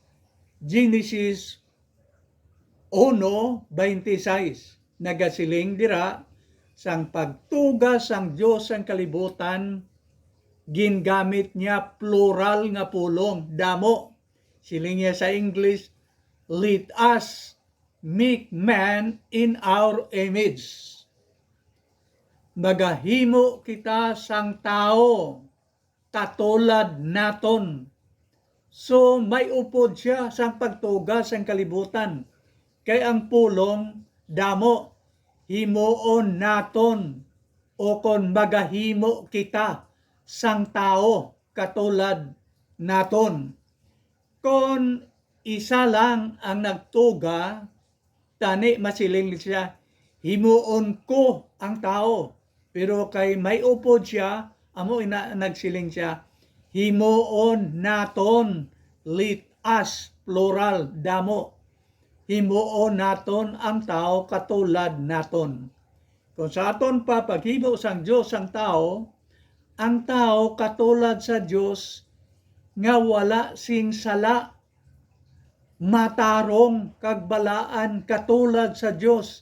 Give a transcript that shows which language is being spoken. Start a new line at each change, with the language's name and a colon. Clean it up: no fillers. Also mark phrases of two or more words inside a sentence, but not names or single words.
Hiligaynon: Genesis 1:26. Nagasiling dira sang pagtugas sang Dios ang kalibutan, gingamit niya plural nga pulong, damo. Siling niya sa English,
English: let us make man in our image.
Hiligaynon: Magahimo kita sang tao katulad naton. So may upod siya sang pagtugas sang kalibutan. Kay ang pulong damo, himuon naton o kon magahimo kita sang tao katulad naton. Kon isa lang ang nagtuga, tani masiling siya, himuon ko ang tao. Pero kay may upod siya, amo nagsiling siya, himuon naton,
English: let us, plural,
Hiligaynon: damo. Himuon naton ang tao katulad naton. Kung sa aton pa paghimo sang Dios ang tao katulad sa Dios nga wala sing sala, matarong kagbalaan katulad sa Dios.